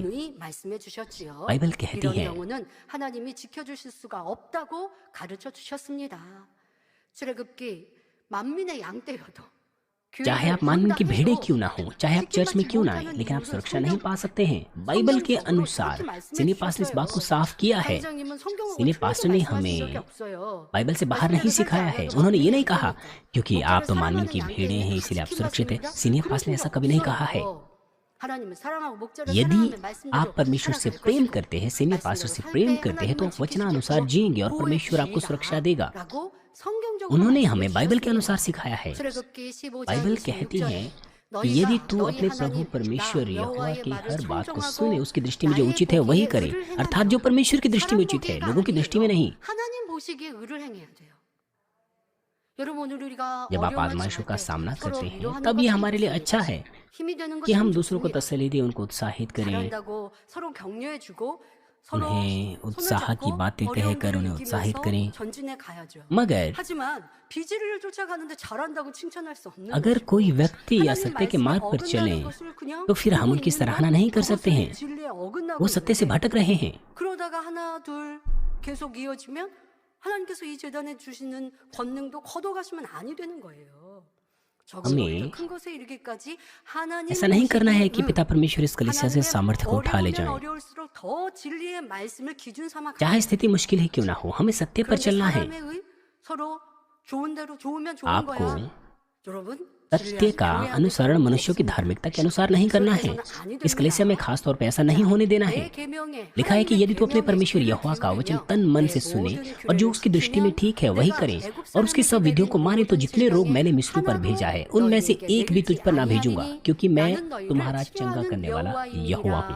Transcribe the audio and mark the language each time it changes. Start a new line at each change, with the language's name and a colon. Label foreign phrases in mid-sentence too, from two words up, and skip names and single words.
Hindi: बाइबल कहती है चाहे आप मानवीन की भेड़ें क्यों ना हो, चाहे आप चर्च में क्यों ना आए, लेकिन आप सुरक्षा नहीं पा सकते हैं। बाइबल के अनुसार
English: senior pastor
Hindi: ने इस बात को साफ किया है।
English: senior pastor
Hindi: ने हमें बाइबल से बाहर नहीं सिखाया है। उन्होंने ये नहीं कहा क्योंकि आप तो मानवीन की भेड़ें हैं इसलिए आप सुरक्षित हैं।
English: senior pastor
Hindi: ने ऐसा कभी नहीं कहा है।
Korean: 하나님은 사랑하고 목자를
Hindi: यदि
Korean: 사랑하면 말씀대로
Hindi: आप परमेश्वर से
Korean: 살아갈
Hindi: प्रेम
Korean: 것이요.
Hindi: करते हैं,
English: senior pastor
Hindi: से प्रेम करते हैं, तो आप वचनानुसार जिएंगे और परमेश्वर आपको सुरक्षा देगा।
Korean: 라고 성경적으로
Hindi: उन्होंने
Korean: 말씀을
Hindi: हमें बाइबल के
Korean: 주셨습니다.
Hindi: अनुसार सिखाया है।
Korean: 출애굽기 15장
Hindi: बाइबल कहती
Korean: 26절에
Hindi: है कि यदि
Korean: 너희가
Hindi: तू
Korean: 너희
Hindi: अपने प्रभु
Korean: 하나님
Hindi: परमेश्वर
Korean: 나
Hindi: यहोवा
Korean: 여호와의
Hindi: की
Korean: 말을
Hindi: हर बात को सुने,
Korean: 청종하고
Hindi: उसकी दृष्टि में जो
Korean: 나의
Hindi: उचित है वही
Korean: 보기에
Hindi: करे,
Korean: 의를 행하며
Hindi: अर्थात जो परमेश्वर की दृष्टि में
Korean: 사람
Hindi: उचित है,
Korean: 보기에가
Hindi: लोगों की दृष्टि में
Korean: 아니에요.
Hindi: नहीं।
Korean: 하나님 보시기에 의를 행해야 돼요. 여러분 오늘 우리가
Hindi: जब आप
Korean: 어려움을
Hindi: आजमाइशों का
Korean: 지날 때
Hindi: सामना
Korean: 서로
Hindi: करते हैं,
Korean: 위로하는
Hindi: तब ये
Korean: 것은
Hindi: हमारे लिए
Korean: 좋습니다.
Hindi: अच्छा है
Korean: 힘이 되는
Hindi: कि
Korean: 것은
Hindi: हम दूसरों को
Korean: 좋습니다.
Hindi: तसल्ली दें, उनको उत्साहित करें,
Korean: 잘한다고 서로 격려해주고 서로
Hindi: उन्हें
Korean: 손을
Hindi: उत्साह की
Korean: 잡고
Hindi: बातें कहकर
Korean: 어려움들을
Hindi: उन्हें उत्साहित करें।
Korean: 이기면서 전진해 가야죠.
Hindi: मगर
Korean: 하지만 비질을 쫓아가는데 잘한다고 칭찬할 수 없는
Hindi: अगर
Korean: 것이고
Hindi: कोई व्यक्ति या
Korean: 하나님
Hindi: सत्य के
Korean: 말씀에
Hindi: मार्ग पर चले,
Korean: 어긋나는 것을 그냥
Hindi: तो फिर हम
Korean: 보고
Hindi: उनकी
Korean: 있는
Hindi: सराहना
Korean: 건
Hindi: नहीं कर सकते
Korean: 그것은
Hindi: हैं।
Korean: 진리에 어긋나고
Hindi: वो सत्य से
Korean: 있는데
Hindi: भटक रहे हैं।
Korean: 그러다가 하나 둘 계속 이어지면 하나님께서 이 재단에 주시는 권능도 거둬가시면 아니 되는 거예요. 적은
Hindi: हमें
Korean: 것부터 큰 것에 이르기까지 하나님
Hindi: ऐसा नहीं करना है कि
Korean: 보시기에
Hindi: पिता परमेश्वर इस कलीसिया से
Korean: 하나님의
Hindi: सामर्थ्य को उठा ले
Korean: 어려우면
Hindi: जाएं।
Korean: 어려울수록 더 진리의 말씀을 기준 삼아
Hindi: चाहे स्थिति मुश्किल ही क्यों ना हो, हमें सत्य पर
Korean: 그런데
Hindi: चलना है।
Korean: 사람의 의 서로 좋은 대로 좋으면 좋은
Hindi: आपको
Korean: 거야. 여러분
Hindi: सत्य का अनुसरण मनुष्यों की धार्मिकता के अनुसार नहीं करना है। इस कलीसिया में खास तौर पर ऐसा नहीं होने देना है। लिखा है कि यदि तू अपने परमेश्वर यहोवा का वचन तन मन से सुने और जो उसकी दृष्टि में ठीक है वही करे और उसकी सब विधियों को माने, तो जितने रोग मैंने मिस्र पर भेजा है उनमें से एक भी तुझ पर ना भेजूंगा, क्योंकि मैं तुम्हारा चंगा करने वाला यहोवा हूँ।